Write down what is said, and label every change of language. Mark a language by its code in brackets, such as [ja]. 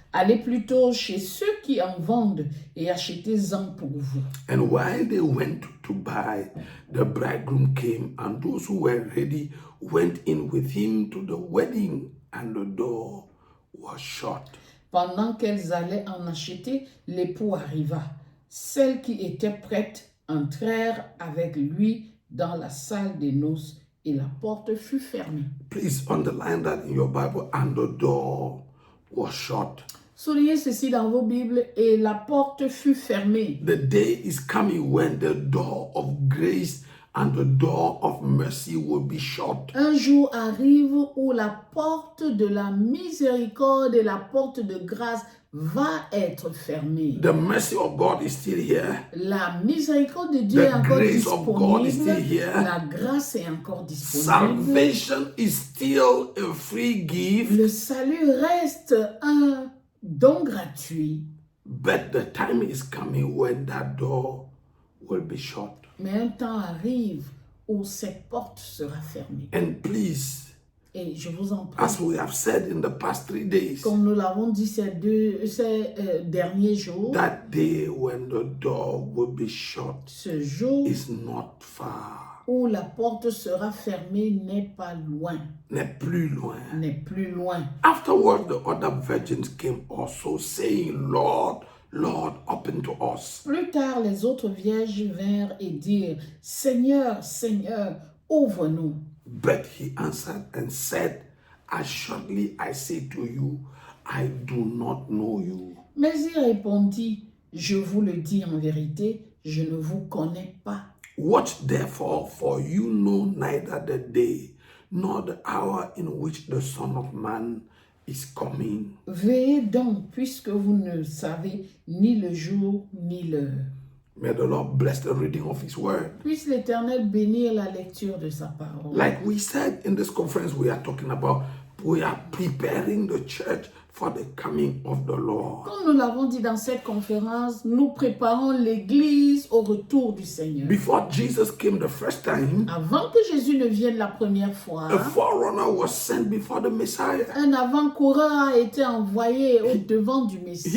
[fr] Allez plutôt chez ceux qui en vendent et achetez-en pour vous. [en] And while they went to buy, the bridegroom came, and those who were ready went in with him to the wedding, and the door was shut. [fr] Pendant qu'elles allaient en acheter, l'époux arriva. Celles qui étaient prêtes entrèrent avec lui dans la salle des noces et la porte fut fermée. [en] Please underline that in your Bible, and the door was shut. [fr] Soulignez ceci dans vos Bibles, et la porte fut fermée. [en] The day is coming when the door of grace and the door of mercy will be shut. [fr] Un jour arrive où la porte de la miséricorde et la porte de grâce va être fermée. [en] The mercy of God is still here. [fr] La miséricorde de Dieu est [en] The [fr] encore [en] grace of God is [fr] disponible. [en] still here. [fr] La grâce est encore disponible. [en] Salvation is still a free gift, [fr] Le salut reste un don gratuit. [en] but the time is coming when that door will be shut. [fr] Mais un temps arrive où cette porte sera fermée. [en] And please, [fr] Et je vous en prie, [en] as we have said in the past 3 days, [fr] comme nous l'avons dit ces derniers jours, [en] that day when the door will be shut [fr] ce jour [en] is not far, [fr] où la porte sera fermée n'est pas loin, n'est plus loin. n'est plus loin. [en] Afterward, the other virgins came also, saying, Lord, Lord, open to us. [fr] Plus tard, les autres vierges vinrent et dirent, Seigneur, Seigneur, ouvre-nous. [en] But he answered and said, Assuredly I say to you, I do not know you. [fr] Mais il répondit, je vous le dis en vérité, je ne vous connais pas. [en] Watch therefore, for you know neither the day nor the hour in which the Son of Man is coming. [fr] Veillez donc, puisque vous ne savez ni le jour ni l'heure. [en] May the Lord bless the reading of his word. [fr] Puisse l'Éternel bénir la lecture de sa parole. [en] Like we said in this conference, we are talking about we are preparing the church for the coming of the Lord. [fr] Comme nous l'avons dit dans cette conférence, nous préparons l'Église au retour du Seigneur. [en] Before Jesus came the first time, [fr] Avant que Jésus ne vienne la première fois, [en] a forerunner was sent before the Messiah. [fr] un avant-coureur a été envoyé au devant du Messie.